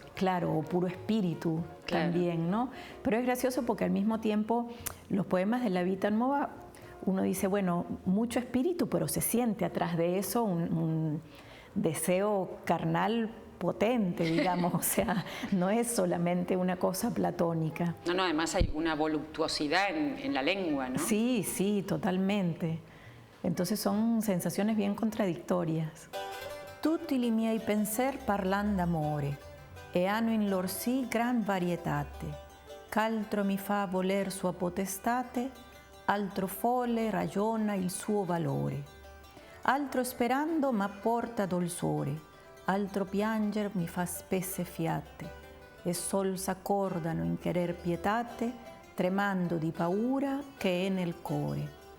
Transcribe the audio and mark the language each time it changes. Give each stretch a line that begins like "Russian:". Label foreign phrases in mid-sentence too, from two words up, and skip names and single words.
Spanish: Claro, o puro espíritu también, ¿no? Pero es gracioso porque al mismo tiempo los poemas de la Vita Nuova, uno dice, bueno, mucho espíritu, pero se siente atrás de eso un deseo carnal potente, digamos, o sea, no es solamente una cosa platónica. No, además hay una voluptuosidad en la lengua, ¿no? Sí, sí, totalmente. Entonces son sensaciones bien contraddittorias.
Italian: Tutti i miei penser parlan d'amore e hanno in lor sì gran varietate, ch'altro mi fa voler sua potestate, altro folle ragiona il suo valore, altro sperando m'apporta dolçore, altro pianger mi fa spesse fiate, e sol s'accordano in querer pietate, tremando di paura che è nel core.